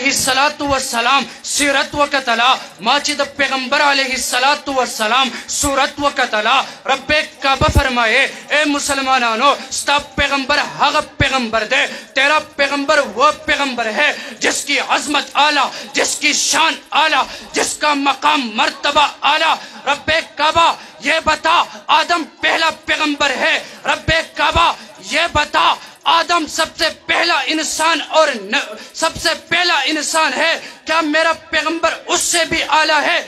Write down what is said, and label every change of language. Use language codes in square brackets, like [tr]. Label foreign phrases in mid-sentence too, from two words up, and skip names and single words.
[ar] الصلاۃ والسلام [ps] سیرت وکتلا ما چې د پیغمبر [ar] علیہ الصلاۃ والسلام [ps] صورت وکتلا رب کعبہ فرمائے اے مسلمانانو ستا پیغمبر هغه پیغمبر دے [ur] تیرا پیغمبر وہ پیغمبر ہے جس کی عظمت اعلیٰ، جس کی شان اعلیٰ، جس کا مقام مرتبہ اعلیٰ۔ رب کعبہ یہ بتا آدم پہلا پیغمبر ہے، رب کعبہ یہ بتا آدم سب سے پہلا انسان اور سب سے پہلا انسان ہے، کیا میرا پیغمبر اس سے بھی اعلیٰ ہے؟